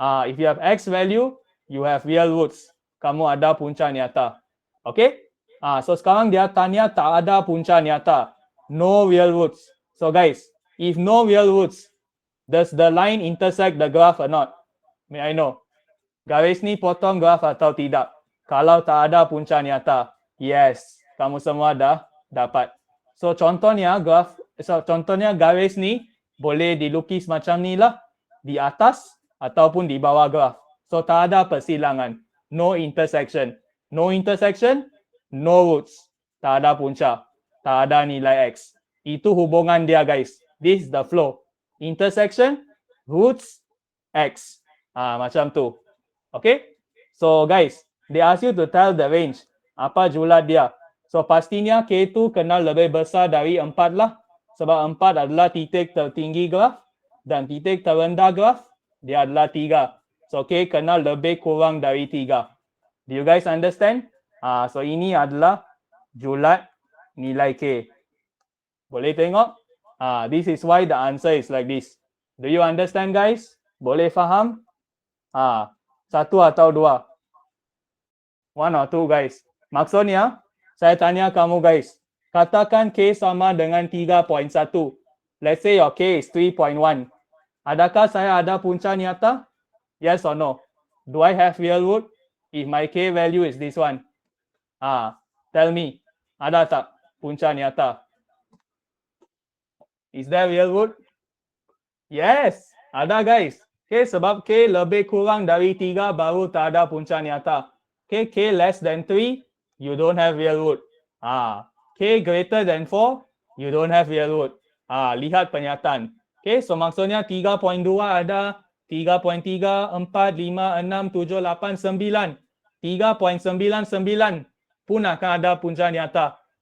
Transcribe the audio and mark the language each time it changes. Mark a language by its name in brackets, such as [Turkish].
[English] If you have X value, you have real roots. [Malay] Kamu ada punca nyata. Okay? So sekarang dia tanya tak ada punca nyata. [English] No real roots. So guys, if no real roots, does the line intersect the graph or not? May I know? [Malay] Garis ni potong graf atau tidak? Kalau tak ada punca nyata, yes, kamu semua dah dapat. So contohnya garis ni boleh dilukis macam ni lah, di atas ataupun di bawah graf. [English] So [Malay] tak ada persilangan, [English] no intersection. No intersection, no roots. [Malay] Tak ada punca, tak ada nilai X. Itu hubungan dia guys. [English] This is the flow. Intersection, roots, X. Macam tu. Okay? So guys, they ask you to tell the range. [Malay] Apa julat dia? So pastinya K2 kena lebih besar dari 4 lah. Sebab 4 adalah titik tertinggi graf. Dan titik terendah graf, dia adalah 3. So K kena lebih kurang dari 3. [English] Do you guys understand? [Malay] So ini adalah julat nilai K. Boleh tengok? [English] This is why the answer is like this. Do you understand guys? [Malay] Boleh faham? Satu atau dua? [English] One or two guys. [Malay] Maksudnya, saya tanya kamu guys. Katakan K sama dengan 3.1. [English] Let's say your K is 3.1. [Malay] Adakah saya ada punca nyata? [English] Yes or no? Do I have real root? If my K value is this one. Tell me. [Malay] Ada tak punca nyata? [English] Is there real root? Yes, [Malay] ada guys. Okay, sebab K lebih kurang dari 3 baru tak ada punca nyata. [English] Okay, K less than 3, you don't have real root. K greater than 4, you don't have real root. [Malay] Lihat pernyataan. Okay, so maksudnya 3.2 ada, 3.3, 4, 5, 6, 7, 8, 9. 3.99 pun akan ada punca nyata.